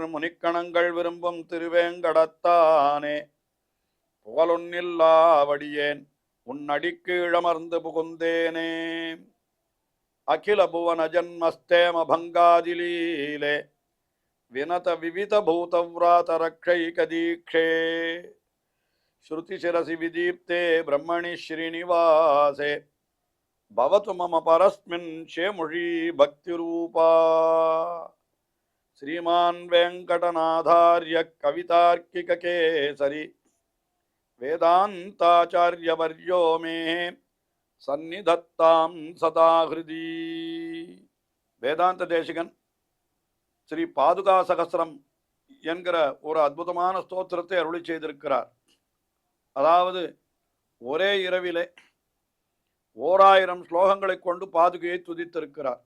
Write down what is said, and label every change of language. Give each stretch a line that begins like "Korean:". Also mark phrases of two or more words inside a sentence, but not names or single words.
Tamil: முனிக்கணங்கள் விரும்பும் திருவேங்கடத்தானே புகழொன்னில்லாவடியேன் உன்னடிக்கீழமர்ந்து புகுந்தேனே
Sanskrit: अखिल भुवन जन्मस्थेम भङ्गादिलीले विनत विविध भूतव्रात रक्षैक दीक्षे श्रुतिशिरसि विदीप्ते ब्रह्मणि श्रीनिवासे भवतु मम परस्मिन् शेमुषी भक्तिरूपा श्रीमान् वेंकटनाथार्य कवितार्किक केसरी वेदांताचार्यवर्यो मे सन्निधत्तां सदा हृदि
Tamil: வேதாந்த தேசிகன் ஸ்ரீ பாதுகா சகஸ்ரம் என்கிற ஒரு அற்புதமான ஸ்தோத்திரத்தை அருளி செய்திருக்கிறார். அதாவது ஒரே இரவிலே 1000 ஸ்லோகங்களை கொண்டு பாதுகையை துதித்திருக்கிறார்.